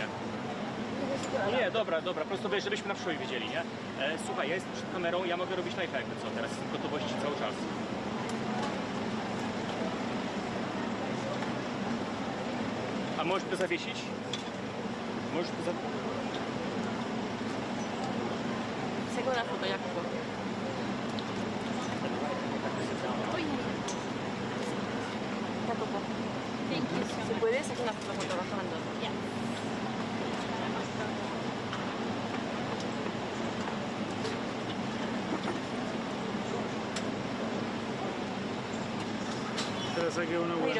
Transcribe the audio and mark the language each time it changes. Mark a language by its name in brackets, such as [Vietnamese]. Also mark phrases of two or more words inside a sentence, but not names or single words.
[Polish] Nie, dobra, po prostu wiesz, żebyśmy na przyszłość wiedzieli, nie? Słuchaj, ja jestem przed kamerą, ja mogę robić live jakby co, teraz jestem w gotowości cały czas. A możesz to zawiesić? Możesz to zawiesić? [Spanish] Saca una foto, Jacopo. Jacopo. ¿Se puede sacar una foto fotografando? Ya. Te saqué una buena.